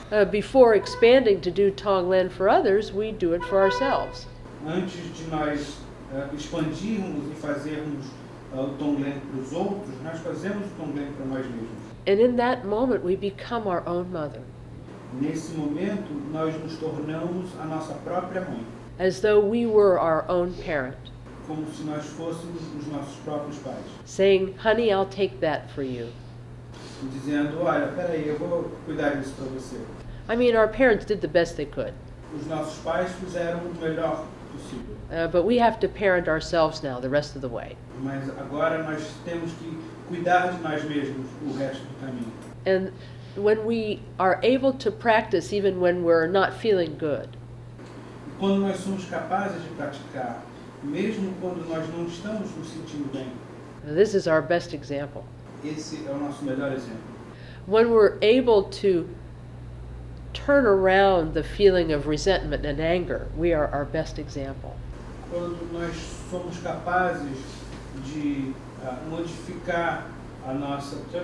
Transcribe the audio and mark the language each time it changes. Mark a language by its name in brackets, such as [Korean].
[English] before expanding to do Tonglen for others, we do it for ourselves. [Portuguese] antes de nós expandirmos e fazermos o Tonglen para os outros, nós fazemos o Tonglen para nós mesmos. [English] And in that moment, we become our own mother, [Portuguese] Nesse momento, nós nos tornamos a nossa própria mãe, [English] as though we were our own parent, [Portuguese] como se nós fôssemos os nossos próprios pais, [English] saying, "Honey, I'll take that for you." [Portuguese] e dizendo, olha, peraí, eu vou cuidar disso para você. [English] I mean, our parents did the best they could, [Portuguese] Os nossos pais fizeram o melhor possível, [English] but we have to parent ourselves now the rest of the way. [Portuguese] mas agora nós temos que cuidar de nós mesmos o resto do caminho. [English] And when we are able to practice even when we're not feeling good, [Portuguese] E quando nós somos capazes de praticar, mesmo quando nós não estamos nos sentindo bem, [English] this is our best example. [Portuguese] esse é o nosso melhor exemplo. [English] When we're able to turn around the feeling of resentment and anger, we are our best example. [Portuguese] Quando nós somos capazes de modificar a nossa